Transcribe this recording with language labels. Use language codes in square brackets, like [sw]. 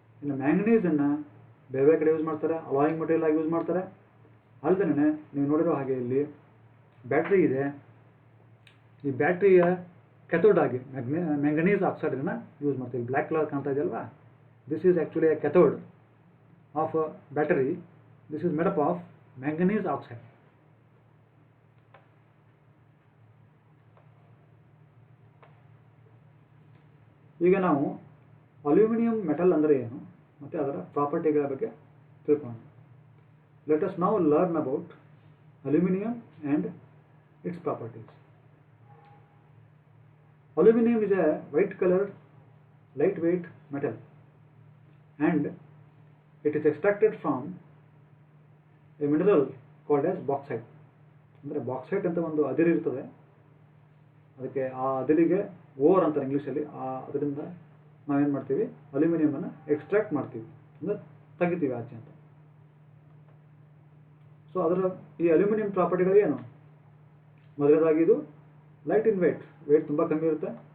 [kn] ಇನ್ನು ಮ್ಯಾಂಗನೀಸನ್ನು ಬೇರೆ ಬೇರೆ ಕಡೆ ಯೂಸ್ ಮಾಡ್ತಾರೆ, ಅಲಾಯಿಂಗ್ ಮಟೀರಿಯಲ್ ಆಗಿ ಯೂಸ್ ಮಾಡ್ತಾರೆ. ಅಲ್ಲದೇ ನೀವು ನೋಡಿರೋ ಹಾಗೆ ಇಲ್ಲಿ ಬ್ಯಾಟ್ರಿ ಇದೆ. ಈ ಬ್ಯಾಟ್ರಿಯ ಕೆಥೋಡ್ ಆಗಿ ಮ್ಯಾಂಗನೀಸ್ ಆಕ್ಸೈಡನ್ನು ಯೂಸ್ ಮಾಡ್ತೀವಿ. ಬ್ಲ್ಯಾಕ್ ಕಲರ್ ಕಾಣ್ತಾ ಇದೆಯಲ್ವಾ, [en] this is actually a cathode of a battery. This is made up of manganese oxide. [kn] ಈಗ ನಾವು ಅಲ್ಯೂಮಿನಿಯಂ ಮೆಟಲ್ ಅಂದರೆ ಏನು ಮತ್ತು ಅದರ ಪ್ರಾಪರ್ಟಿಗಳ ಬಗ್ಗೆ ತಿಳ್ಕೊಳ್ಳೋಣ. [en] Let us now learn about aluminum and its properties. Aluminum is a white colored lightweight metal and it is extracted from a mineral called as bauxite. [kn] ಅಂದರೆ bauxite ಅಂತ ಒಂದು ಅದಿರು ಇರ್ತದೆ, ಅದಕ್ಕೆ ಆ ಅದಿರಿಗೆ ಓರ್ ಅಂತಾರೆ ಇಂಗ್ಲೀಷಲ್ಲಿ. ಅದರಿಂದ ನಾವೇನು ಮಾಡ್ತೀವಿ, ಅಲ್ಯೂಮಿನಿಯಮನ್ನು ಎಕ್ಸ್ಟ್ರಾಕ್ಟ್ ಮಾಡ್ತೀವಿ, ಅಂದರೆ ತೆಗಿತೀವಿ ಆಚೆ ಅಂತ. ಸೊ ಅದರ ಈ ಅಲ್ಯೂಮಿನಿಯಂ ಪ್ರಾಪರ್ಟಿಗಳು ಏನು? ಮೊದಲನೇದಾಗಿ ಇದು ಲೈಟ್ ಇನ್ ವೇಟ್ ತುಂಬ ಕಮ್ಮಿ ಇರುತ್ತೆ.